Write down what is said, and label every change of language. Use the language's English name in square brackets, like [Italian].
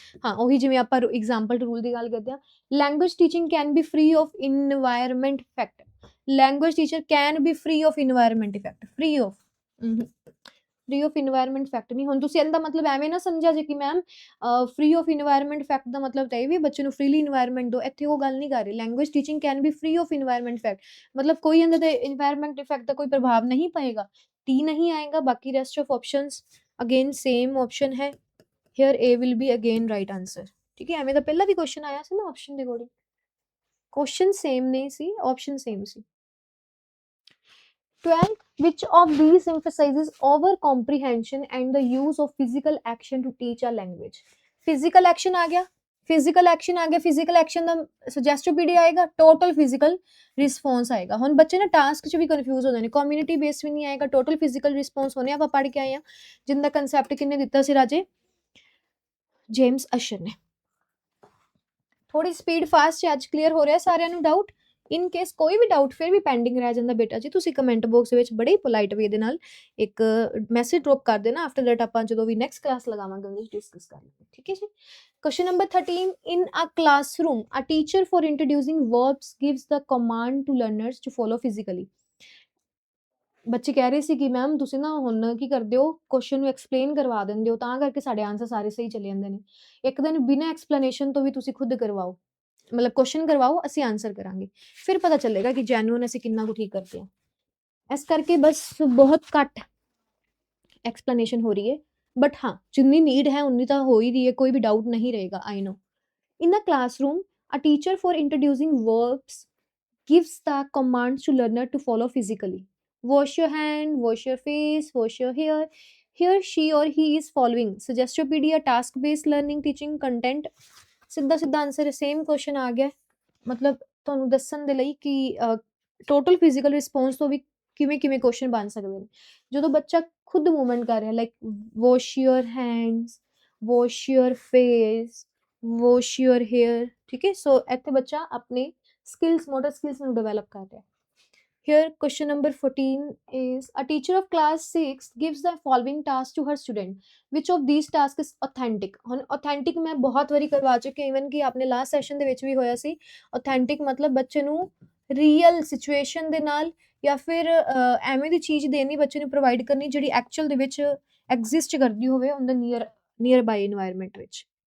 [Punjabi] हाँ, ਉਹੀ ਜਿਵੇਂ ਆਪਾਂ एग्जांपल रूल ਦੀ ਗੱਲ ਕਰਦੇ ਹਾਂ। [English] Language teaching can be free of environment effect. Language teacher can be free of environment effect, free of environment effect नहीं। [Punjabi] ਹੁਣ ਤੁਸੀਂ ਇਹਦਾ ਮਤਲਬ ਐਵੇਂ ਨਾ ਸਮਝਿਆ ਜੇ ਕਿ ਮੈਮ ਫ੍ਰੀ ਆਫ ਇਨਵਾਇਰमेंट ਇਫੈਕਟ ਦਾ ਮਤਲਬ ਤਾਂ ਇਹ ਵੀ ਬੱਚੇ ਨੂੰ ਫ੍ਰੀਲੀ ਇਨਵਾਇਰमेंट ਦਿਓ, ਇੱਥੇ ਉਹ ਗੱਲ ਨਹੀਂ ਕਰ ਰਹੀ। [English] language teaching can be free of environment effect, [Punjabi] ਮਤਲਬ ਕੋਈ ਇਹਦੇ ਤੇ ਇਨਵਾਇਰमेंट ਇਫੈਕਟ ਦਾ ਕੋਈ ਪ੍ਰਭਾਵ ਨਹੀਂ ਪਏਗਾ, ਟੀ ਨਹੀਂ ਆਏਗਾ। [English] ਬਾਕੀ rest of options again same option ਹੈ। Here A will be again right answer. [Punjabi] ਠੀਕ ਹੈ, ਐਵੇਂ ਦਾ ਪਹਿਲਾਂ ਵੀ ਕੁਐਸਚਨ ਆਇਆ ਸੀ ਨਾ ਆਪਸ਼ਨ ਦੇ ਅਕੋਰਡਿੰਗ, ਕੁਐਸਚਨ ਸੇਮ ਨਹੀਂ ਸੀ, option same ਸੀ। [English] 12th, which of these emphasizes over comprehension and the use of physical action to teach a language? [Punjabi] physical action ਆ ਗਿਆ, physical action ਦਾ suggestive PD ਆਏਗਾ, total physical response ਆਏਗਾ। ਹੁਣ ਬੱਚੇ ਨਾ task 'ਚ ਵੀ confuse ਹੋ ਜਾਂਦੇ ਨੇ, ਕਮਿਊਨਿਟੀ ਬੇਸ ਵੀ ਨਹੀਂ ਆਏਗਾ, total physical response ਹੋਣੇ ਆਪਾਂ ਪੜ੍ਹ ਕੇ ਆਏ ਹਾਂ, ਜਿੰਦਾ ਕਨਸੈਪਟ ਕਿੰਨੇ ਦਿੱਤਾ ਸੀ ਰਾਜੇ, ਜੇਮਸ ਅਸ਼ਰ ਨੇ। ਥੋੜੀ ਸਪੀਡ ਫਾਸਟ ਹੈ, ਅੱਜ ਕਲੀਅਰ ਹੋ ਰਿਹਾ ਸਾਰਿਆਂ ਨੂੰ ਡਾਊਟ? ਇਨ ਕੇਸ ਕੋਈ ਵੀ ਡਾਊਟ ਫਿਰ ਵੀ ਪੈਂਡਿੰਗ ਰਹਿ ਜਾਂਦਾ ਬੇਟਾ ਜੀ, ਤੁਸੀਂ ਕਮੈਂਟ ਬਾਕਸ ਵਿੱਚ ਬੜੇ ਪੋਲਾਈਟ ਵੇ ਦੇ ਨਾਲ ਇੱਕ ਮੈਸੇਜ ਡ੍ਰੌਪ ਕਰ ਦੇਣਾ। ਆਫਟਰ ਦੈਟ ਆਪਾਂ ਜਦੋਂ ਵੀ ਨੈਕਸਟ ਕਲਾਸ ਲਗਾਵਾਂਗੇ ਉਹਦੇ ਵਿੱਚ ਡਿਸਕਸ ਕਰ ਲਾਂਗੇ। ਠੀਕ ਹੈ ਜੀ। [English] Question number 13, in a classroom a teacher for introducing verbs gives the command to learners to follow physically। [Punjabi] ਬੱਚੇ ਕਹਿ ਰਹੇ ਸੀ ਕਿ ਮੈਮ ਤੁਸੀਂ ਨਾ ਹੁਣ ਕੀ ਕਰਦੇ ਹੋ, ਕੁਐਸਚਨ ਨੂੰ ਐਕਸਪਲੇਨ ਕਰਵਾ ਦਿੰਦੇ ਹੋ, ਤਾਂ ਕਰਕੇ ਸਾਡੇ ਆਨਸਰ ਸਾਰੇ ਸਹੀ ਚਲੇ ਜਾਂਦੇ ਨੇ। ਇੱਕ ਦਿਨ ਬਿਨਾਂ ਐਕਸਪਲੇਨੇਸ਼ਨ ਤੋਂ ਵੀ ਤੁਸੀਂ ਖੁਦ ਕਰਵਾਓ, ਮਤਲਬ ਕੁਐਸਚਨ ਕਰਵਾਓ, ਅਸੀਂ ਆਨਸਰ ਕਰਾਂਗੇ, ਫਿਰ ਪਤਾ ਚੱਲੇਗਾ ਕਿ ਜੈਨੂਇਨ ਅਸੀਂ ਕਿੰਨਾ ਕੁ ਠੀਕ ਕਰਦੇ ਹਾਂ। ਇਸ ਕਰਕੇ ਬਸ ਬਹੁਤ ਘੱਟ ਐਕਸਪਲੇਨੇਸ਼ਨ ਹੋ ਰਹੀ ਹੈ, ਬਟ ਹਾਂ ਜਿੰਨੀ ਨੀਡ ਹੈ ਉਨੀ ਤਾਂ ਹੋ ਹੀ ਰਹੀ ਹੈ, ਕੋਈ ਵੀ ਡਾਊਟ ਨਹੀਂ ਰਹੇਗਾ। [English] I know. In a classroom a teacher for introducing verbs gives the commands to learner to follow physically। wash your hand, wash your face, wash your hair। Here she or he is following suggestive PD, task based learning teaching content। [Punjabi] ਸਿੱਧਾ ਸਿੱਧਾ answer same question ਆ ਗਿਆ, ਮਤਲਬ ਤੁਹਾਨੂੰ ਦੱਸਣ ਦੇ ਲਈ ਕਿ ਟੋਟਲ ਫਿਜ਼ੀਕਲ ਰਿਸਪੌਂਸ ਤੋਂ ਵੀ ਕਿਵੇਂ ਕਿਵੇਂ ਕੁਐਸਚਨ ਬਣ ਸਕਦੇ ਨੇ। ਜਦੋਂ ਬੱਚਾ ਖੁਦ ਮੂਵਮੈਂਟ ਕਰ ਰਿਹਾ, like [English] wash your hands, wash your face, wash your hair, [Hindi] ठीक है। [Punjabi] सो ਇੱਥੇ ਬੱਚਾ ਆਪਣੇ skills, motor skills ਨੂੰ develop ਕਰ ਰਿਹਾ। [English] Here, question number 14 is a teacher of class 6 gives the following task to her student. Which of these tasks is authentic? [Punjabi] ਹੁਣ authentic ਮੈਂ ਬਹੁਤ ਵਾਰੀ ਕਰਵਾ ਚੁੱਕੀ ਹਾਂ, even ਕਿ ਆਪਣੇ ਲਾਸਟ ਸੈਸ਼ਨ ਦੇ ਵਿੱਚ ਵੀ ਹੋਇਆ ਸੀ। authentic ਮਤਲਬ ਬੱਚੇ ਨੂੰ ਰੀਅਲ ਸਿਚੁਏਸ਼ਨ ਦੇ ਨਾਲ ਜਾਂ ਫਿਰ ਐਵੇਂ ਦੀ ਚੀਜ਼ ਦੇਣੀ ਬੱਚੇ ਨੂੰ ਪ੍ਰੋਵਾਈਡ ਕਰਨੀ ਜਿਹੜੀ ਐਕਚੁਅਲ ਦੇ ਵਿੱਚ ਐਗਜ਼ਿਸਟ ਕਰਦੀ ਹੋਵੇ ਉਹਦੇ ਨੀਅਰ ਬਾਈ এনवायरमेंट ਵਿੱਚ।